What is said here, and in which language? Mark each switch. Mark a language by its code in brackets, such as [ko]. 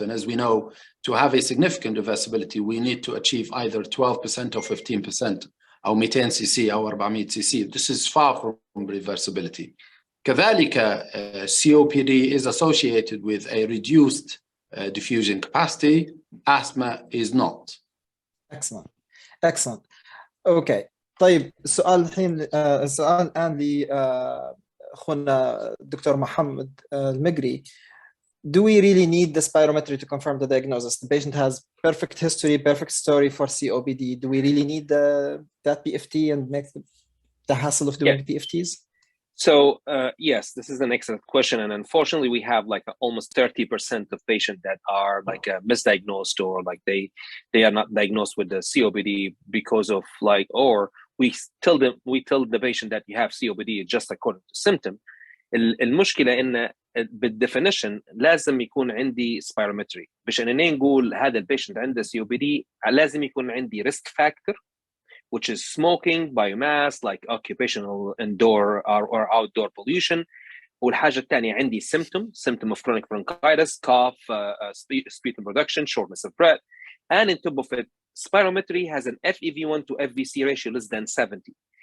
[en] And as we know, to have a significant reversibility, we need to achieve either 12% or 15%, [ar] أو [en] 200 cc أو 400 cc. This is far from reversibility. [ar] كذلك, [en] COPD is associated with a reduced diffusion capacity. Asthma is not. Excellent. Excellent. Okay. [ar] طيب السؤال الحين السؤال الآن لأخونا دكتور محمد المقري. [en] Do we really need the spirometry to confirm the diagnosis? The patient has perfect history, perfect story for COPD. Do we really need that PFT and make the hassle of doing PFTs? So yes, this is an excellent question, and unfortunately, we have like almost 30% of patients that are like misdiagnosed, or like they are not diagnosed with the COPD because of like, or we tell the patient that you have COPD just according to symptom. [ar] المشكلة إن بالدefinition لازم يكون عندي spirometry باش أنني نقول هذا البيشنت عنده COPD. لازم يكون عندي [en] risk factor, which is smoking, biomass, like occupational indoor or outdoor pollution. [ar] والحاجة الثانية عندي [en] symptom of chronic bronchitis, cough, sputum production, shortness of breath. And on top of it, spirometry has an FEV1 to FVC ratio less than 70.